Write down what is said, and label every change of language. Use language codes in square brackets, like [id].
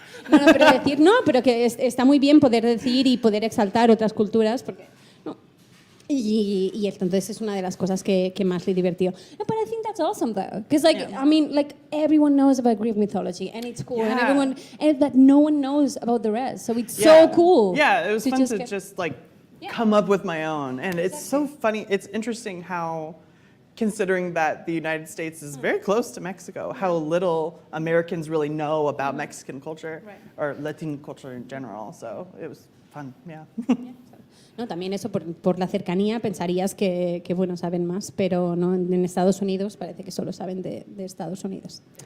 [es] No, pero decir, no, pero que está muy bien poder decir y poder exaltar otras culturas, porque... Y entonces es una de las cosas que más le divertió. [en] No, but I think that's awesome though, because I mean, everyone knows about Greek mythology and it's cool, and that no one knows about the rest, so it's so cool. Yeah, it was fun to just come up with my own, and it's so funny. It's interesting how, considering that the United States is very close to Mexico, how little Americans really know about Mexican culture or Latin culture in general. So it was fun. Yeah. [es] No, también eso, por la cercanía, pensarías que bueno, saben más, pero no, en Estados Unidos parece que solo saben de Estados Unidos.